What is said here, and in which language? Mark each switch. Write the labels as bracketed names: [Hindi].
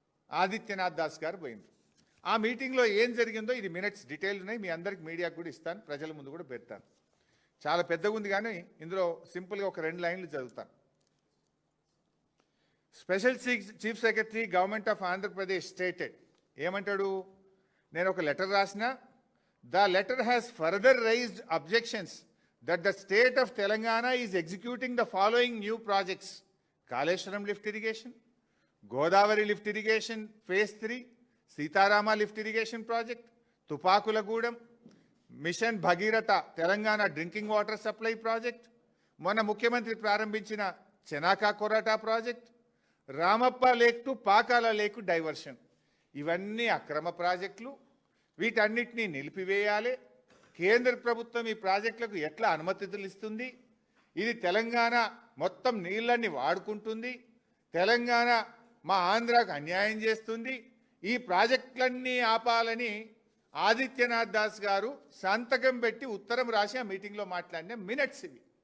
[Telugu] ఆదిత్యనాథ్ దాస్ గారు పోయింది. ఆ మీటింగ్లో ఏం జరిగిందో ఇది మినిట్స్ డీటెయిల్ ఉన్నాయి, మీ అందరికి మీడియాకు కూడా ఇస్తాను, ప్రజల ముందు కూడా పెడతాను. చాలా పెద్దగా ఉంది కానీ ఇందులో సింపుల్గా ఒక 2 లైన్లు చదువుతాను. [English] special chief secretary government of Andhra Pradesh stated, [Telugu] ఏమంటాడు? నేను ఒక లెటర్ రాసిన, [English] the letter has further raised objections that the state of Telangana is executing the following new projects: Kaleshwaram lift irrigation, Godavari lift irrigation phase 3, Sitarama lift irrigation project, Tupakulagudam, Mission Bhagirath Telangana drinking water supply project, [Telugu] మొన్న ముఖ్యమంత్రి ప్రారంభించిన Chanaka Korata project, Ramappa lake to Pakala lake diversion. ఇవన్నీ అక్రమ ప్రాజెక్టులు. వీటన్నిటినీ నిలిపివేయాలి. కేంద్ర ప్రభుత్వం ఈ ప్రాజెక్టులకు ఎట్లా అనుమతులు ఇస్తుంది? ఇది తెలంగాణ మొత్తం నీళ్ళని వాడుకుంటుంది, తెలంగాణ మా ఆంధ్రాకు అన్యాయం చేస్తుంది. ఈ ప్రాజెక్టులన్నీ ఆపాలని ఆదిత్యనాథ్ దాస్ గారు సంతకం పెట్టి ఉత్తరం రాసి ఆ మీటింగ్లో మాట్లాడిన మినిట్స్ ఇవి.